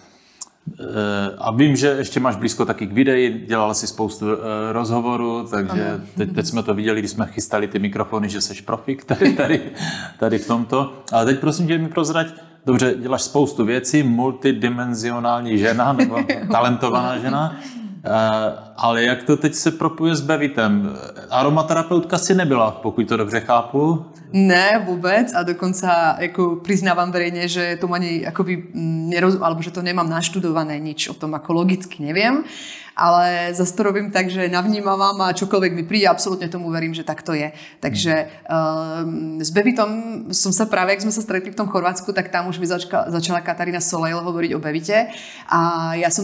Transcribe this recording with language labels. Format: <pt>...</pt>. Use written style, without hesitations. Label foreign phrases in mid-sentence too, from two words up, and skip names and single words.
<cs>A vím, že ještě máš blízko taky k videi, dělala si spoustu rozhovorů, takže teď jsme to viděli, když jsme chystali ty mikrofony, že seš profik tady v tomto. Ale teď prosím tě mi prozrať, dobře, děláš spoustu věcí, multidimenzionální žena, nebo talentovaná žena, ale jak to teď se propuje s Bevitem? Aromaterapeutka si nebyla, pokud to dobře chápu? Ne,</cs> <sk>vôbec a dokonca ako priznávam verejne, že tomu ani akoby alebo že to nemám naštudované, nič o tom ako logicky neviem, ale zase to robím tak, že navnímavam a čokoľvek mi príde, absolútne tomu verím, že tak to je. Takže s Bevitom som sa práve, ak sme sa stretli v tom Chorvátsku, tak tam už mi začala Katarína Soleil hovoriť o Bevite a ja som</sk>